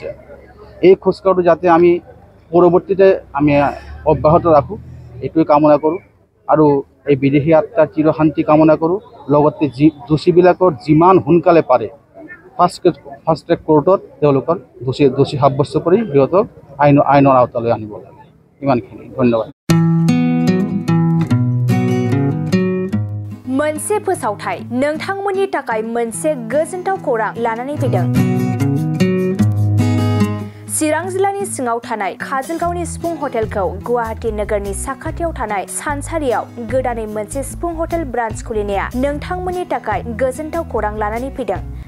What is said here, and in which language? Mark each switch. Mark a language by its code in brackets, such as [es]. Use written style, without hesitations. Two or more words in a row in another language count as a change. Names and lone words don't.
[as] এই খোজকাঢ়াটো যাতে আমি পৰৱৰ্তীতে আমি অব্যাহত ৰাখোঁ, এইটোৱে কামনা কৰোঁ। আৰু এই বিদেশী আত্মাৰ চিৰশান্তি কামনা কৰোঁ। লগতে দোষীবিলাকৰ যিমান সোনকালে পাৰে [en] fast track [as] কোৰ্টত তেওঁলোকৰ দোষী সাব্যস্ত কৰি সিহঁতক আইনৰ আওতালৈ আনিব লাগে। ইমানখিনি, ধন্যবাদ। [brx] मोनसे फोसावथाय नोंथांमोननि थाखाय मोनसे गोजोनथाव खौरां लानानै फैदों। चिरां जिल्लानि सिङाव थानाय काजलगावनि सिफुं हटेलखौ गुवाहाटी नोगोरनि साखाथियाव थानाय सानसारियाव गोदानै मोनसे सिफुं [en] hotel branch [brx] खुलिनाया नोंथांमोननि थाखाय गोजोनथाव खौरां लानानै फैदों।